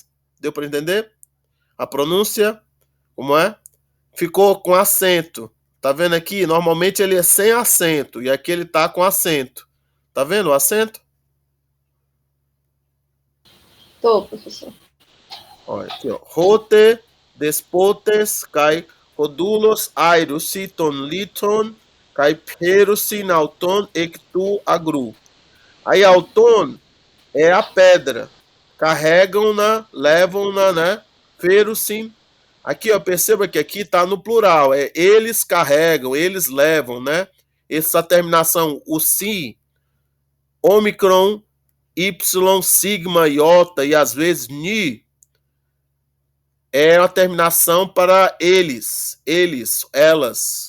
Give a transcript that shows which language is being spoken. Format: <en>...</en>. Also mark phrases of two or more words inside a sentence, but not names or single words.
<pt>Deu para entender? A pronúncia, como é? Ficou com acento. Tá vendo aqui? Normalmente ele é sem acento. E aqui ele tá com acento. Tá vendo o acento? Tô, professor. Olha aqui, ó.</pt> <el>ὁ δεσπότης καὶ ὁ δοῦλος αἴρουσι τὸν λίθον καὶ φέρουσιν αὐτὸν ἐκ τοῦ ἀγροῦ.</el> <pt>Aí auton é a pedra. Carregam-na, levam-na, né? Ferusim. Aqui, ó, perceba que aqui tá no plural. É eles carregam, eles levam, né? Essa terminação, o si, ômicron, y, sigma, iota e às vezes ni, é uma terminação para eles, elas.</pt>